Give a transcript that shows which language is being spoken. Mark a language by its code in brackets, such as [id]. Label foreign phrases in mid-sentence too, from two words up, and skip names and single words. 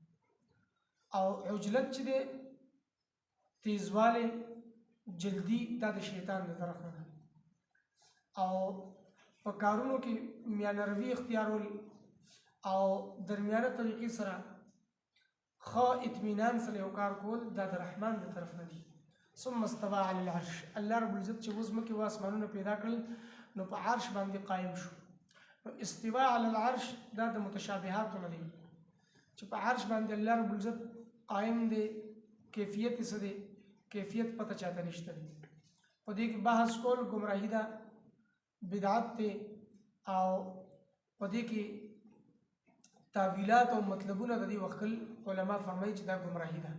[ps] او عجلت چې دی، تیزوالی، جلدی، دا د شیطان د طرف نه ده. او په کارونو کې میانه روي اختیارول او درمیانه طریقې سره ښه اطمینان سره یو کار کول، دا د رحمان د طرف نه دي. [ar] ثم استوى على العرش. [ps] الله رب العزت چې اوس ځمکې او اسمانونه پیدا کړل نو په عرش باندې قایم شو. [ar] استوا على العرش [ps] دا د متشابهاتو نه دي چې په عرش باندې الله رب العزت قایم دی، کیفیت څه دی، کیفیت پته چاته نشته دی. په دې کې بحث کول ګمراهي ده، بدعت دی، او په دې کې تعویلات او مطلبونه د دې وکل علما فرمایي چې دا ګمراهي ده.